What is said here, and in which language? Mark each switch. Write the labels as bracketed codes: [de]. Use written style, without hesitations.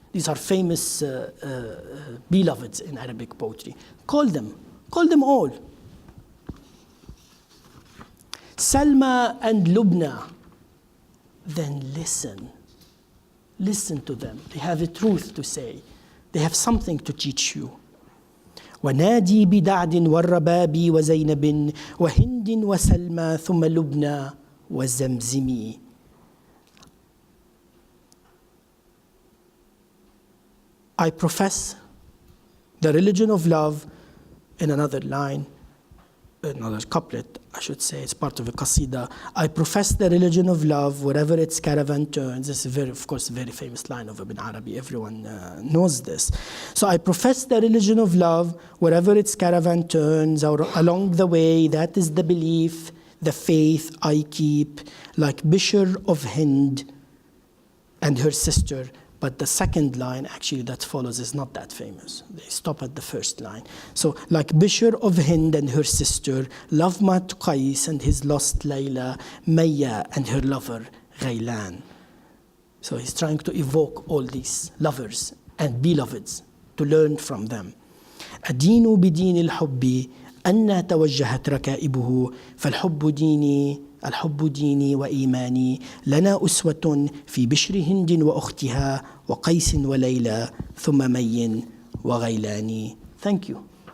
[en] These are famous beloveds in Arabic poetry. Call them all. Salma and Lubna. Then listen to them. They have a truth to say. They have something to teach you. [ar] ونادي بدعد والرباب وزينب وهند وسلمى ثم لبنى وزمزمي. [en] I profess the religion of love, in another line, another couplet, I should say, it's part of a qasida. I profess the religion of love wherever its caravan turns. This is, of course, a very famous line of Ibn Arabi. Everyone knows this. So I profess the religion of love wherever its caravan turns, or along the way. That is the belief, the faith I keep, like Bishr of Hind and her sister. But the second line, actually, that follows is not that famous. They stop at the first line. So, like Bishr of Hind and her sister, Lavmat Qais and his lost Layla, Maya and her lover, Ghaylan. So he's trying to evoke all these lovers and beloveds to learn from them. [ar] أدين بدين الحب أن توجهت ركائبه فالحب ديني الحب ديني وإيماني لنا أسوة في بشر هند وأختها وقيس وليلى ثم مي وغيلان. [en] Thank you.